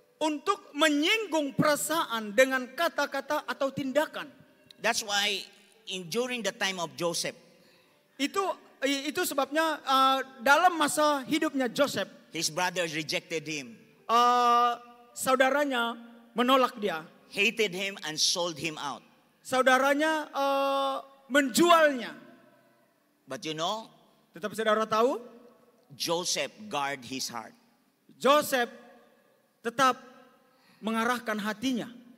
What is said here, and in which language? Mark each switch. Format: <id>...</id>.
<id>Untuk menyinggung perasaan dengan kata-kata atau tindakan.</id> <en>That's why during the time of Joseph,</en> <id>Itu sebabnya dalam masa hidupnya Joseph,</id> <en>his brothers rejected him,</en> <id>saudaranya menolak dia.</id> <en>hated him and sold him out.</en> <id>Saudaranya menjualnya.</id> <en>But you know,</en> <id>Tetapi saudara tahu,</id> <en>Joseph guard his heart.</en> <id>Joseph tetap mengarahkan hatinya.</id>